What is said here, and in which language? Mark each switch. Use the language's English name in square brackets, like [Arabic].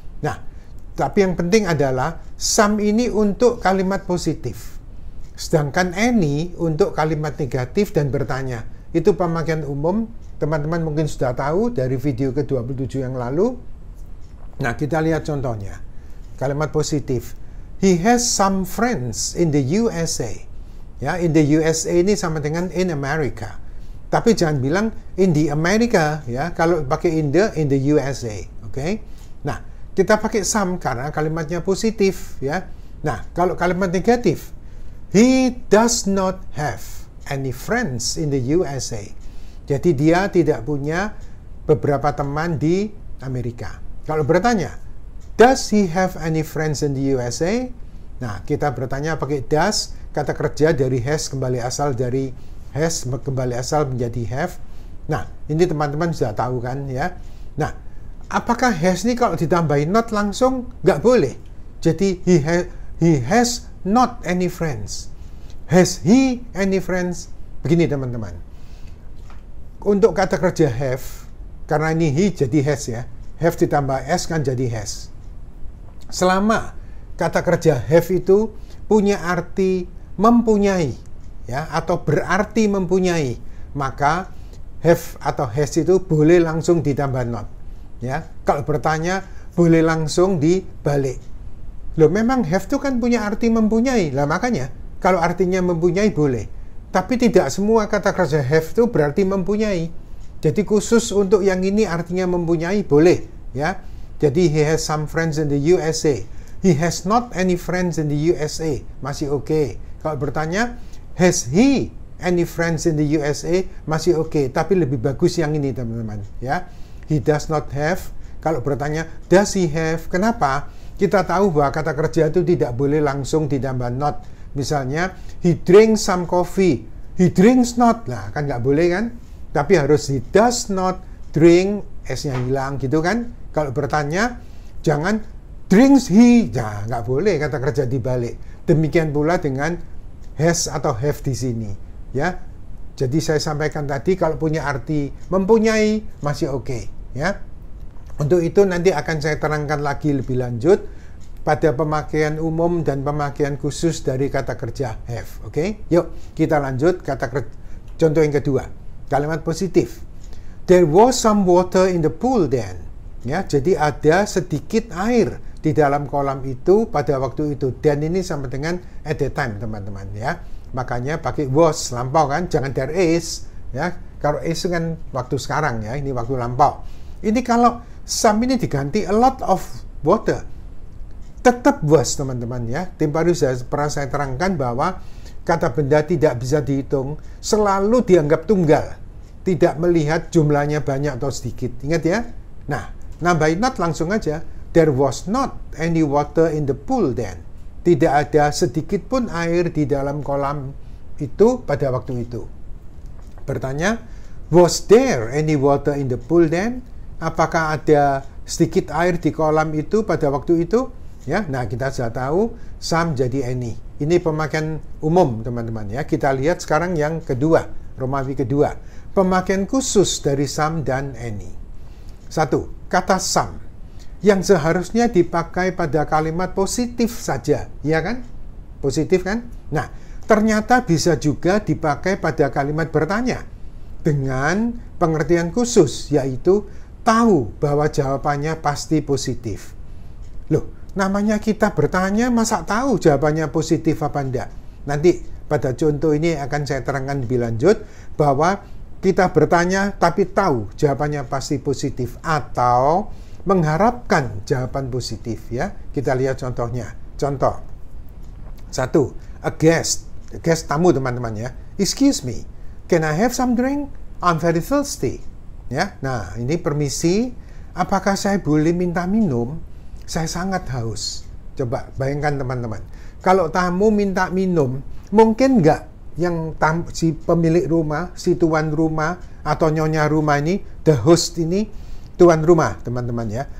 [Indonesian] Nah, tapi yang penting adalah Sam ini untuk kalimat positif. Sedangkan Annie untuk kalimat negatif dan bertanya. Itu pemakaian umum. Teman-teman mungkin sudah tahu dari video ke-27 yang lalu. Nah, kita lihat contohnya. Kalimat positif. [English] He has some friends in the USA. [Indonesian] Ya, [English] in the USA [Indonesian] ini sama dengan [English] in America. [Indonesian] Tapi jangan bilang [English] in the America, [Indonesian] ya. Kalau pakai [English] in the USA, [Indonesian] oke? Nah, kita pakai some karena kalimatnya positif, ya. Nah, kalau kalimat negatif, [English] he does not have any friends in the USA. [Indonesian] Jadi dia tidak punya beberapa teman di Amerika. Kalau bertanya, [English] does he have any friends in the USA? [Indonesian] Nah, kita bertanya pakai does, kata kerja dari has kembali asal dari has kembali asal menjadi have. Nah, ini teman-teman sudah tahu kan, ya. Nah, apakah has ini kalau ditambahin not langsung? Nggak boleh. [English] Jadi he has not any friends. Has he any friends? [Indonesian] Begini teman-teman. Untuk kata kerja have, karena ini he jadi has ya. Have ditambah s kan jadi has. Selama kata kerja have itu punya arti mempunyai, ya, atau berarti mempunyai, maka have atau has itu boleh langsung ditambah not. Ya, kalau bertanya boleh langsung dibalik. Loh, memang have itu kan punya arti mempunyai. Lah makanya kalau artinya mempunyai boleh. Tapi tidak semua kata kerja have itu berarti mempunyai. Jadi khusus untuk yang ini artinya mempunyai boleh, ya. Jadi [English] he has some friends in the USA. He has not any friends in the USA. [Indonesian] Masih oke. Kalau bertanya [English] has he any friends in the USA? [Indonesian] Masih oke. Tapi lebih bagus yang ini, teman-teman, ya. [English] He does not have. [Indonesian] Kalau bertanya, [English] does he have? [Indonesian] Kenapa? Kita tahu bahwa kata kerja itu tidak boleh langsung ditambah not. [English] Misalnya, he drinks some coffee. He drinks not. [Indonesian] Nah, kan nggak boleh kan? Tapi harus [English] he does not drink, [Indonesian] S-nya hilang gitu kan? Kalau bertanya, jangan [English] drinks he. [Indonesian] Nah, nggak boleh kata kerja dibalik. Demikian pula dengan has atau have di sini. Ya, jadi saya sampaikan tadi kalau punya arti mempunyai masih oke. Ya, untuk itu nanti akan saya terangkan lagi lebih lanjut pada pemakaian umum dan pemakaian khusus dari kata kerja have. Oke, yuk kita lanjut contoh yang kedua, kalimat positif. [English] There was some water in the pool then. [Indonesian] Ya, jadi ada sedikit air di dalam kolam itu pada waktu itu. Dan ini sama dengan [English] at the time, [Indonesian] teman-teman, ya. Makanya pakai was lampau kan, jangan there is, ya. Kalau is kan waktu sekarang, ya, ini waktu lampau. Ini kalau some ini diganti [English] a lot of water, [Indonesian] tetap was, teman-teman, ya. Tim baru pernah saya terangkan bahwa kata benda tidak bisa dihitung, selalu dianggap tunggal. Tidak melihat jumlahnya banyak atau sedikit. Ingat ya? Nah, nambahin not langsung aja. [English] There was not any water in the pool then. [Indonesian] Tidak ada sedikit pun air di dalam kolam itu pada waktu itu. Bertanya, [English] was there any water in the pool then? [Indonesian] Apakah ada sedikit air di kolam itu pada waktu itu? Ya, nah kita sudah tahu some jadi any. Ini pemakaian umum teman-teman ya. Kita lihat sekarang yang kedua, Romawi kedua. Pemakaian khusus dari some dan any. 1. Kata some yang seharusnya dipakai pada kalimat positif saja, ya kan? Positif kan? Nah, ternyata bisa juga dipakai pada kalimat bertanya dengan pengertian khusus, yaitu tahu bahwa jawabannya pasti positif. Loh, namanya kita bertanya, masa tahu jawabannya positif apa enggak? Nanti pada contoh ini akan saya terangkan lebih lanjut bahwa kita bertanya tapi tahu jawabannya pasti positif atau mengharapkan jawaban positif ya. Kita lihat contohnya. Contoh 1. [English] A guest [Indonesian] tamu teman-teman ya. [English] Excuse me, can I have some drink? I'm very thirsty. [Indonesian] Ya. Nah, ini permisi. Apakah saya boleh minta minum? Saya sangat haus. Coba bayangkan teman-teman. Kalau tamu minta minum, mungkin nggak yang si pemilik rumah, si tuan rumah atau nyonya rumah ini, [English] the host [Indonesian] ini, tuan rumah teman-teman ya.